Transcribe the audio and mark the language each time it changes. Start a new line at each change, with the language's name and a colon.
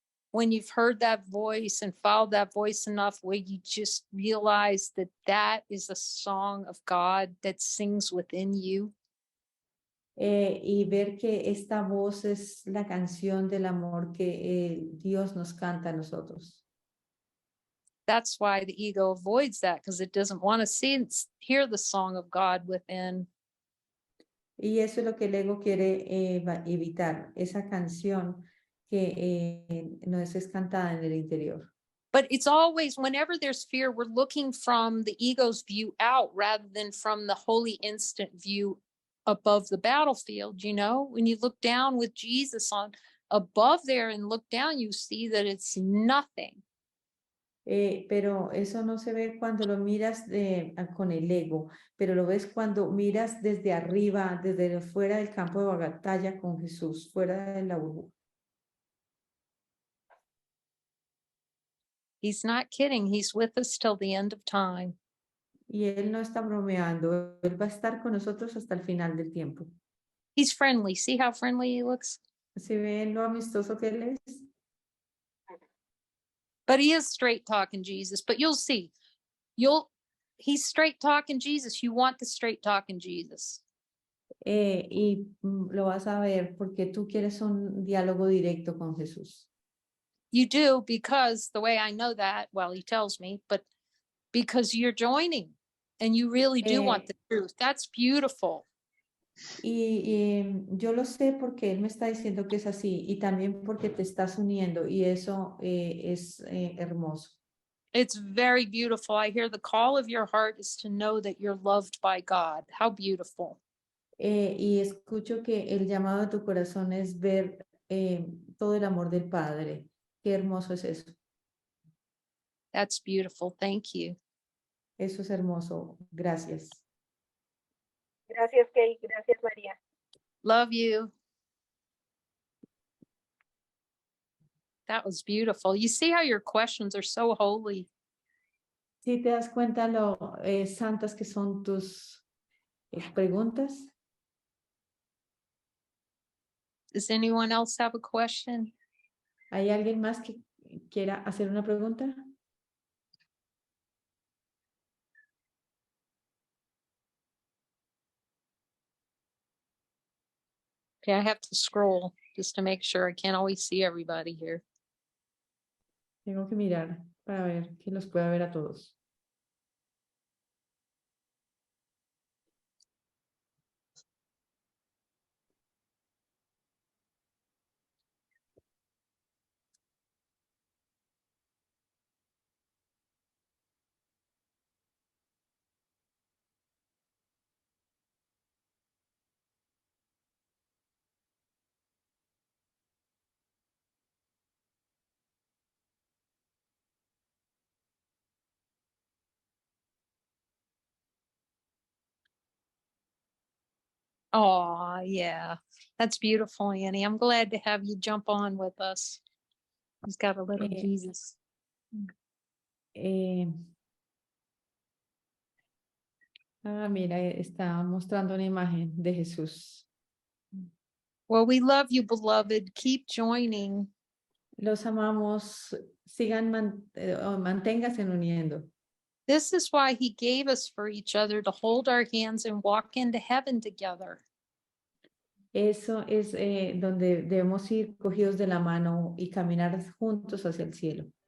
English: when you've heard that voice and followed that voice enough where you just realize that that is a song of God that sings within you.
Spanish: Y ver que esta voz es la canción del amor que Dios nos canta a nosotros.
English: That's why the ego avoids that, because it doesn't want to hear the song of God within.
Spanish: Y eso es lo que el ego quiere evitar, esa canción que nos es cantada en el interior.
English: But it's always, whenever there's fear, we're looking from the ego's view out rather than from the holy instant view above the battlefield. You know, when you look down with Jesus on above there and look down, you see that it's nothing.
Spanish: Pero eso no se ve cuando lo miras con el ego, pero lo ves cuando miras desde arriba, desde fuera del campo de batalla con Jesús, fuera de la burbuja.
English: He's not kidding. He's with us till the end of time.
Spanish: Y Él no está bromeando, Él va a estar con nosotros hasta el final del tiempo.
English: He's friendly. See how friendly he looks?
Spanish: ¿Se ven lo amistoso que Él es?
English: But he is straight talking Jesus. But you'll see, he's straight talking Jesus. You want the straight talking Jesus.
Spanish: Lo vas a ver porque tú quieres un diálogo directo con Jesús.
English: You do, because the way I know that, well, he tells me, but because you're joining and you really do want the truth. That's beautiful.
Spanish: Yo lo sé porque Él me está diciendo que es así y también porque te estás uniendo y eso es hermoso.
English: It's very beautiful. I hear the call of your heart is to know that you're loved by God. How beautiful.
Spanish: Y escucho que el llamado de tu corazón es ver todo el amor del Padre. Qué hermoso es eso.
English: That's beautiful. Thank you.
Spanish: Eso es hermoso. Gracias. Gracias, Kay. Gracias, María.
English: Love you. That was beautiful. You see how your questions are so holy.
Spanish: ¿Sí te das cuenta lo santas que son tus preguntas?
English: Does anyone else have a question?
Spanish: ¿Hay alguien más que quiera hacer una pregunta?
English: Okay, I have to scroll just to make sure. I can't always see everybody here.
Spanish: Tengo que mirar para ver que los pueda ver a todos.
English: Oh, yeah. That's beautiful, Annie. I'm glad to have you jump on with us. He's got a little Eh, Jesus.
Spanish: Mira, está mostrando una imagen de Jesús.
English: Well, we love you, beloved. Keep joining.
Spanish: Los amamos, sigan, manténganse uniendo.
English: This is why he gave us for each other to hold our hands and walk into heaven together.
Spanish: Eso es donde debemos ir cogidos de la mano y caminar juntos hacia el cielo.